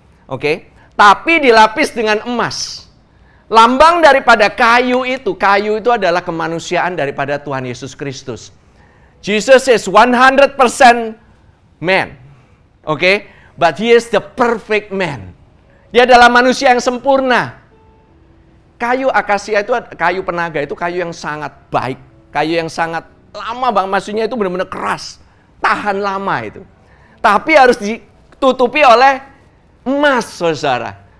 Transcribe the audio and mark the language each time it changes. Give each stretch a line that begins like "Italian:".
Indonesian: Oke? Tapi dilapis dengan emas. Lambang daripada kayu itu adalah kemanusiaan daripada Tuhan Yesus Kristus.
English: Jesus is 100% man. Oke? But he is the perfect man.
Indonesian: Dia adalah manusia yang sempurna. Kayu akasia itu, kayu penaga itu kayu yang sangat baik. Kayu yang sangat lama bang. Maksudnya itu benar-benar keras. Tahan lama itu. Tapi harus ditutupi oleh emas, saudara.